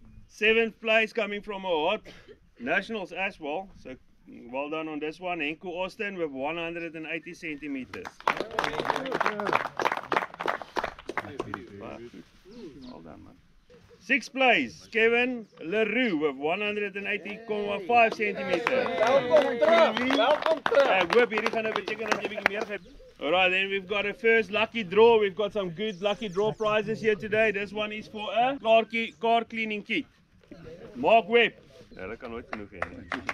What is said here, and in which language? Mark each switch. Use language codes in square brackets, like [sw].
[en] 7th place coming from a hot Nationals as well, so well done on this one. Henko Austin with 180 centimeters. Well done, man. 6th place, Kevin Leroux with 180.5 centimeters. [af] Welkom terug. Ek hoop hierdie gaan nou beteken dat jy bietjie meer gee. [en] Alright, then we've got a first lucky draw. We've got some good lucky draw prizes here today. This one is for a car cleaning kit. Mark Webb. [af] Ja, dat kan nooit genoeg hê nie.